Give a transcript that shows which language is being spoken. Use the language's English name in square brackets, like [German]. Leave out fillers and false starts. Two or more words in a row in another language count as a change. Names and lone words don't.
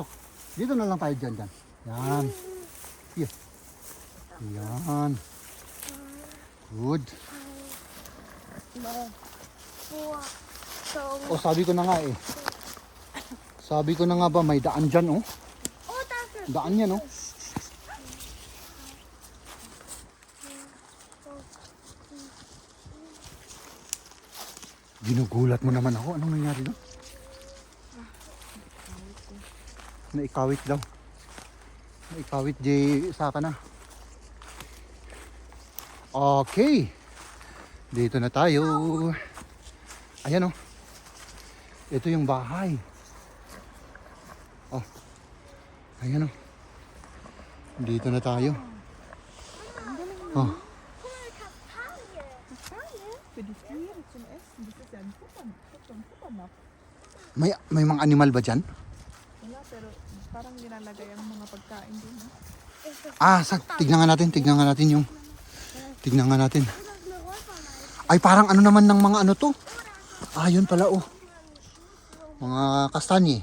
[Filipino] Dito na lang tayo dyan. Yan. Here. Yan. Good. Oh, sabi ko na nga eh. Sabi ko na nga ba may daan dyan, oh. [German] Oh, das ist [Filipino] Daan yan, oh. Ginugulat mo naman ako. Anong nangyari doon? Naikawit daw. Naikawit sa ka na. Okay. Dito na tayo. Ayan, oh. Ito yung bahay. Oh. Ayan, oh. Dito na tayo. Oh. [German] Für die Tiere zum Essen. Das ist ja ein Futternapf. [Filipino] May mga animal ba dyan? Wala, pero parang nilalagay ang mga pagkain din. Ah, tignan nga natin yung tignan nga natin. Ay, parang naman ng mga to. Ah, yun pala, oh. Mga kastanye.